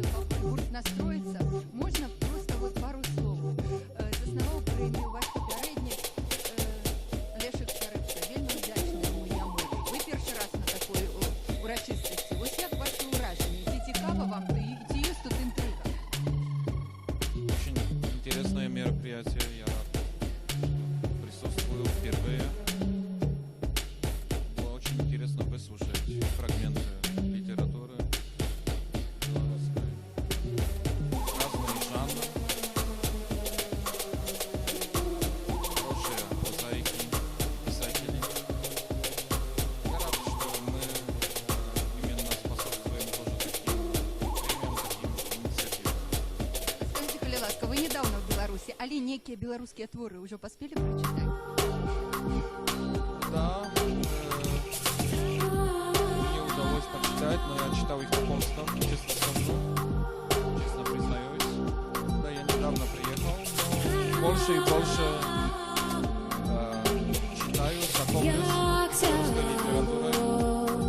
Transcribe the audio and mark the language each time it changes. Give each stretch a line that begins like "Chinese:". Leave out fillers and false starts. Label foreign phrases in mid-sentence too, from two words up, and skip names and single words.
Belarusian: Пакуль гурт настроится,
Russian: можно просто вот пару слов.
Belarusian: Заснаваў прэмію ваш папярэднік Лешык Скарыпка. Вельмі удзячны яму. Вы першы раз на такой урачыстасці. Вось як ваши ўражанні? Ці цікава вам, ці ёсць тут інтрыга?
Russian: Очень интересное мероприятие. Я присутствую впервые. Было очень интересно выслушать фрагменты литературы белорусской, разные жанры, хорошие прозаики, писатели. Я рад, что мы именно способствуем тоже таким премиям, таким инициативам. Скажите,
Belarusian: калі ласка,
Russian: вы недавно в Беларуси, але некие белорусские творы уже поспели прочитать? Да, мне удалось почитать, но я читал их на полном, честно скажу, честно признаюсь. Да, я недавно приехал, но больше и больше читаю, знакомлюсь с русской литературой.